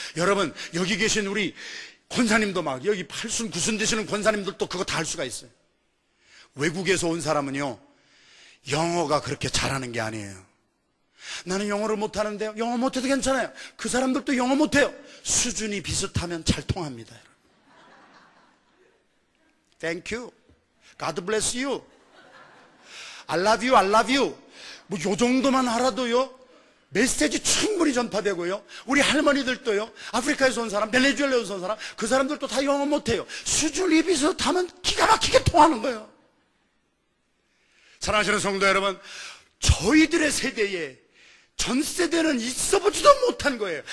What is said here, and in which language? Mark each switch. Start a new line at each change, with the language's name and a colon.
Korean: 여러분 여기 계신 우리 권사님도 막, 여기 팔순 구순 되시는 권사님들도 그거 다 할 수가 있어요. 외국에서 온 사람은요, 영어가 그렇게 잘하는 게 아니에요. 나는 영어를 못하는데요. 영어 못해도 괜찮아요. 그 사람들도 영어 못해요. 수준이 비슷하면 잘 통합니다.
English: Thank you. God bless you. I love you. I love you.
Korean: 뭐 요 정도만 알아도요, 메시지 충분히 전파되고요. 우리 할머니들도요, 아프리카에서 온 사람, 베네수엘라에서 온 사람, 그 사람들도 다 영어 못해요. 수준이 비슷하면 기가 막히게 통하는 거예요. 사랑하시는 성도 여러분, 저희들의 세대에 전 세대는 있어보지도 못한 거예요.